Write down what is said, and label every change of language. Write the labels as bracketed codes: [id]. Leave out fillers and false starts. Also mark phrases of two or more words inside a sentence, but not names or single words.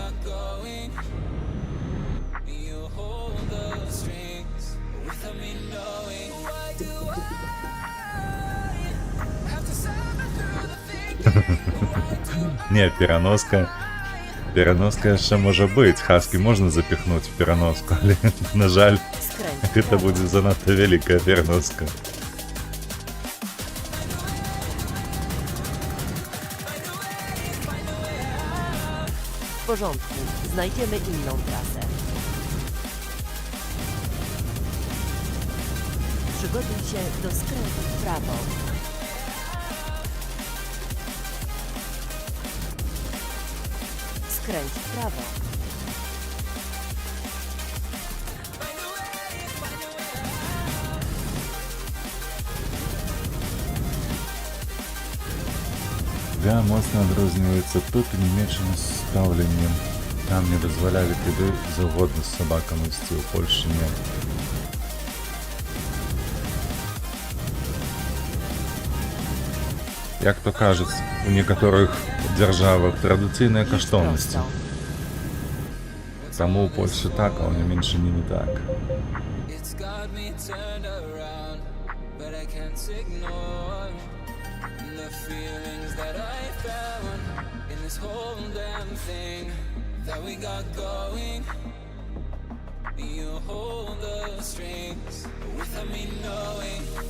[be] Не, пераноска. Пераноска яшчэ можа быць. Хаскі можна запіхнуць у пераноску, але, на жаль, [pl] Skręć w [be] гэта [pl] lewo. [be] будзе занадта вялікая пераноска. [pl] W porządku. Znajdziemy inną trasę. Przygotuj się do skrętu w prawo. Skręć w prawo. [be] Да, моцна адрозніваецца тут у нямецкім стаўленні. Там не дазвалялі куды заўгодна з сабакам ісці, у Польшчы не. Як то кажуць, у некаторых дзяржавах традыцыйныя каштоўнасці. [pl] Prosto. [be] Таму ў Польшчы так, а ў Нямецчыне не так. [en] It's got me turned around, but I can't ignore the feelings that I found in this whole damn thing that we got going. You hold the strings without me knowing.